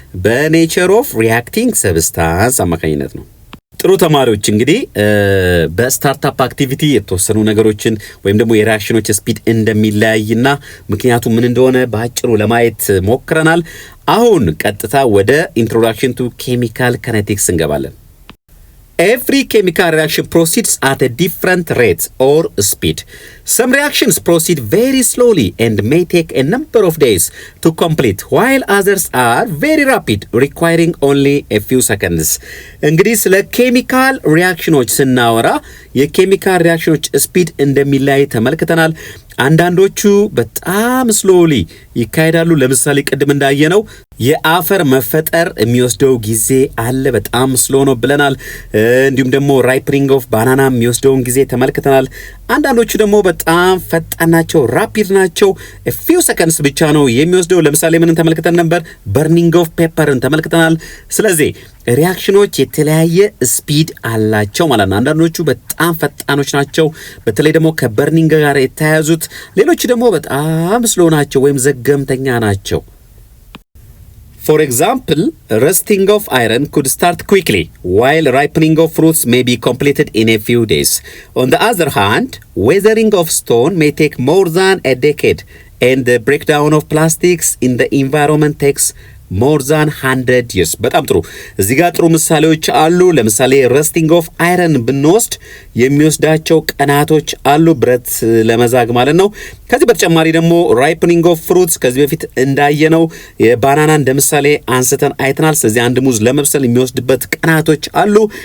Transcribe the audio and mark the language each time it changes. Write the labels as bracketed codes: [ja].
[am] በኔቸር ኦፍ ሪያክቲንግ ሰብስታንስ አማካኝነት ነው። ጥሩ ተማሪዎች እንግዲህ በስታርታፕ አክቲቪቲ የተወሰኑ ነገሮችን ወይም ደግሞ የሪያክሽኖች ስፒድ እንደሚለያይና ምክንያቱ ምን እንደሆነ በአጭሩ ለማየት ሞክረናል። አሁን ቀጥታ ወደ ኢንትሮዳክሽን ቱ ኬሚካል ካይኔቲክስ እንገባለን። [en] Every chemical reaction proceeds at a different rate or speed. Some reactions proceed very slowly and may take a number of days to complete, while others are very rapid, requiring only a few seconds. [am] እንግዲህ ስለ ኬሚካል ሪያክሽኖች ስናወራ የኬሚካል ሪያክሽኖች ስፒድ እንደሚለያይ ተመልክተናል። አንዳንዶቹ በጣም ስሎሊ ይካሄዳሉ። ለምሳሌ ቅድም እንዳየነው የአፈር መፈጠር የሚወስደው ጊዜ አለ፣ በጣም ስሎ ነው ብለናል። እንዲሁም ደግሞ ራይፕኒንግ ኦፍ ባናና የሚወስደውን ጊዜ ተመልክተናል። አንዳንዶቹ ደግሞ በጣም ፈጣን ናቸው፣ ራፒድ ናቸው። ፊው ሰከንድስ ብቻ ነው የሚወስደው። ለምሳሌ ምንን ተመልክተን ነበር? በርኒንግ ኦፍ ፔፐርን ተመልክተናል። ስለዚህ ሪያክሽኖች የተለያየ ስፒድ አላቸው ማለት ነው። አንዳንዶቹ በጣም ፈጣኖች ናቸው፣ በተለይ ደግሞ ከበርኒንግ ጋር የተያያዙት። ሌሎቹ ደግሞ በጣም ስሎ ናቸው ወይም ዘገምተኛ ናቸው። [en] For example, rusting of iron could start quickly, while ripening of fruits may be completed in a few days. On the other hand, weathering of stone may take more than a decade, and the breakdown of plastics in the environment takes more than 100 years. [am] በጣም ጥሩ። እዚህ ጋር ጥሩ ምሳሌዎች አሉ። ለምሳሌ ረስቲንግ ኦፍ አይረን ብንወስድ የሚወስዳቸው ቀናቶች አሉ፣ ብረት ለመዛግ ማለት ነው። ከዚህ በተጨማሪ ደግሞ ራይፕኒንግ ኦፍ ፍሩትስ ከዚህ በፊት እንዳየነው የባናና እንደ ምሳሌ አንስተን አይተናል። ስለዚህ አንድ ሙዝ ለመብሰል የሚወስድበት ቀናቶች አሉ።